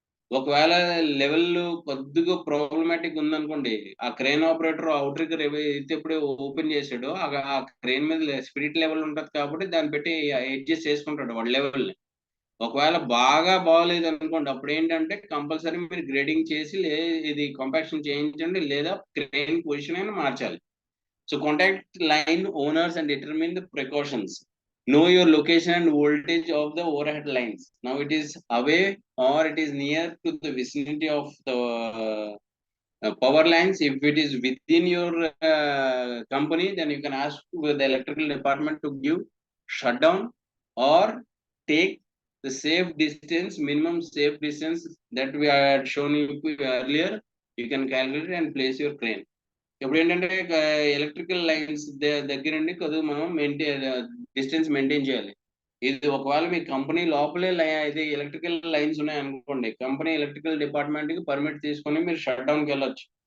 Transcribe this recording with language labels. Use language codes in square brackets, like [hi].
[te] ఒకవేళ లెవెల్ కొద్దిగా ప్రాబ్లమాటిక్ ఉందనుకోండి, ఆ క్రేన్ ఆపరేటర్ అవుట్రిగ్గర్ అయితే ఎప్పుడే ఓపెన్ చేసాడో ఆ క్రేన్ మీద స్పిరిట్ లెవెల్ ఉంటది కాబట్టి దాన్ని పెట్టి అడ్జస్ట్ చేసుకుంటాడు వాడు లెవెల్ ని. ఒకవేళ బాగా బాగలేదు అనుకోండి, అప్పుడు ఏంటంటే కంపల్సరీ మీరు గ్రేడింగ్ చేసి ఇది కంపాక్షన్ చేయించండి, లేదా క్రేన్ పొజిషన్ అయినా మార్చాలి. So contact line owners [en] and determine the precautions. Know your location and voltage of the overhead lines. Now it is away or it is near to the vicinity of the power lines. If it is within your company, then you can ask the electrical department to give shutdown or take the safe distance, minimum safe distance that we had shown you earlier. You can calculate and place your crane. [te] ఇప్పుడు ఏంటంటే electrical lines దగ్గర నుండి కొద్దిగా మనం distance maintain చేయాలి. ఇది ఒకవేళ మీ company లోపలే ఇది ఎలక్ట్రికల్ లైన్స్ ఉన్నాయి అనుకోండి, కంపెనీ ఎలక్ట్రికల్ డిపార్ట్మెంట్ కి పర్మిట్ తీసుకొని మీరు షట్ డౌన్ కి వెళ్ళొచ్చు.